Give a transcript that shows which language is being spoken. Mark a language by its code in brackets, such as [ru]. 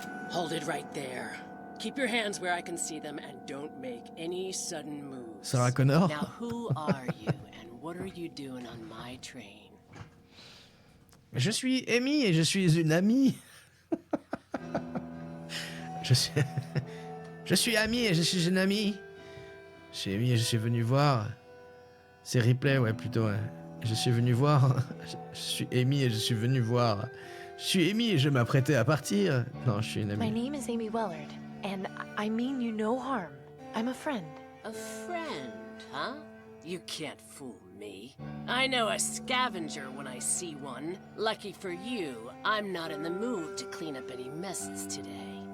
[en] Hold it right there. Keep your hands where I can see them and don't make any sudden moves. Sarah Connor. Now who are you and what are you doing on my train? [fr] Je suis Amy et je suis une amie. je suis Amy et je suis une amie. Je suis Amy et je suis venu voir. C'est replay, ouais, plutôt. Ouais. Je suis venu voir. Je suis Amy et je suis venu voir. Je suis Amy et je m'apprêtais à partir. Non, je suis une amie. [en] My name is Amy Wellard, and I mean you no harm. I'm a friend. A friend, huh? You can't fool me. I know a scavenger when I see one. Lucky for you, I'm not in the mood to clean up any messes today.